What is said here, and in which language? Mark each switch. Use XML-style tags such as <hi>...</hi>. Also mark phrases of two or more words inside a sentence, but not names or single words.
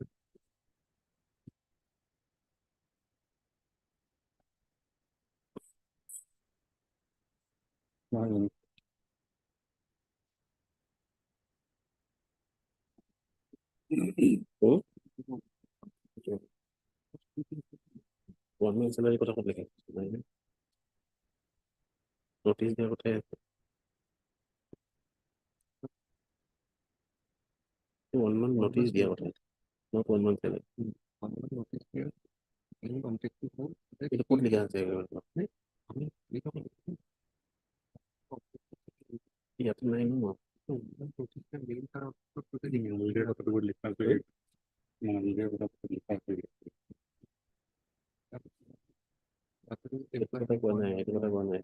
<en>Hmm? 1 month salary</en> <as>কথা ক'ত লিখে? Notice দিয়াৰ কথাই আছে।</as> <en>1 month notice</en> <as>দিয়াৰ কথা আছে,</as> <en>not 1 month salary।</en> <as>এইটো ক'ত লিখা আছে ইয়াতে নাই ন। এইটো কথা কোৱা নাই, এইটো কথা কোৱা নাই।</as>